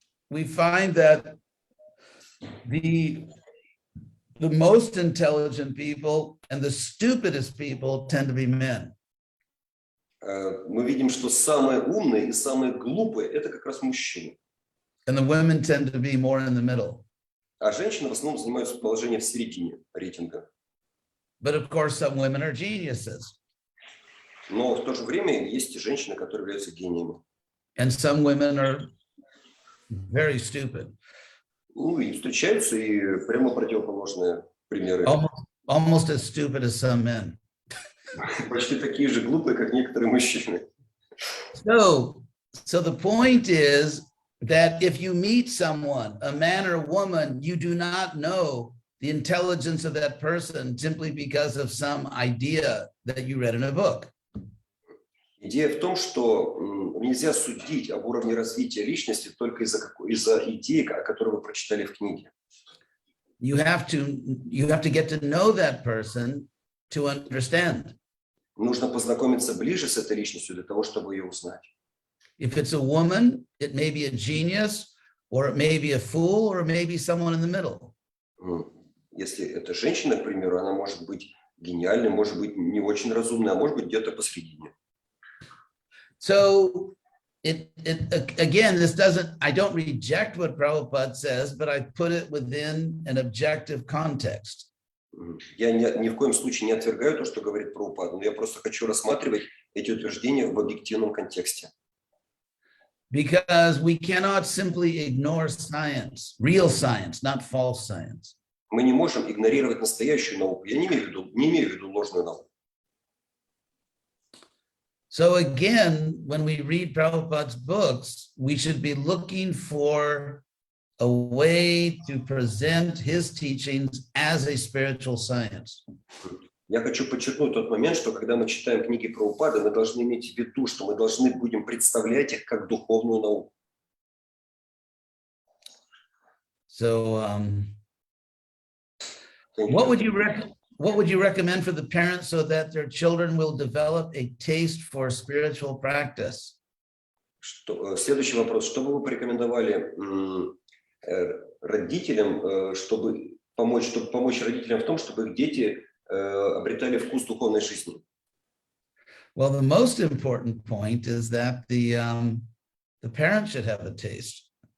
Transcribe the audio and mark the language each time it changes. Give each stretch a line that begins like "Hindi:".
English: we find that the most intelligent people and the stupidest people tend to be men.
Russian: Мы видим, что самые умные и самые глупые – это как раз мужчины.
English: And the women tend to be more in the middle.
Russian: А женщины в основном занимаются положением в середине рейтинга.
English: But of course, some women are geniuses.
Russian: Но в то же время есть и женщины, которые являются гениями.
English: And some women are very stupid.
Russian: Ну и встречаются и прямо противоположные примеры.
English: Almost as stupid as some men.
Russian: Почти такие же глупые, как некоторые мужчины.
English: So the point is that if you meet someone, a man or a woman, you do not know the intelligence of that person simply because of some idea that you read in a book.
Russian: Идея в том, что нельзя судить об уровне развития личности только из-за идеи, о которой вы прочитали в книге.
English: You have to get to know that person to understand.
Russian: Нужно познакомиться ближе с этой личностью для того, чтобы ее узнать.
English: If it's a woman, it may be a genius, or it may be a fool, or it may be someone in the middle.
Russian: Если это женщина, к примеру, она может быть гениальной, может быть не очень разумной, а может быть где-то посредине.
English: So again, this doesn't, I don't reject what Prabhupada says, but I put it within an objective context.
Russian: Я ни в коем случае не отвергаю то, что говорит Прабхупада, но я просто хочу рассматривать эти утверждения в объективном контексте.
English: Because we cannot simply ignore science, real science, not false science.
Russian: Мы не можем игнорировать настоящую науку. Я не имею в виду ложную науку.
English: So again, when we read Prabhupada's books, we should be looking for a way to present his teachings as a spiritual science.
Russian: Я хочу подчеркнуть тот момент, что когда мы читаем книги Прабхупады, мы должны иметь в виду, что мы должны будем представлять их как духовную науку.
English: So what would you recommend for the parents so that their children will develop a taste for spiritual practice?
Russian: Следующий вопрос. Что бы вы порекомендовали родителям, чтобы помочь родителям в том, чтобы их дети обретали вкус духовной жизни?
English: Well, the most important point is that the parents should have a taste.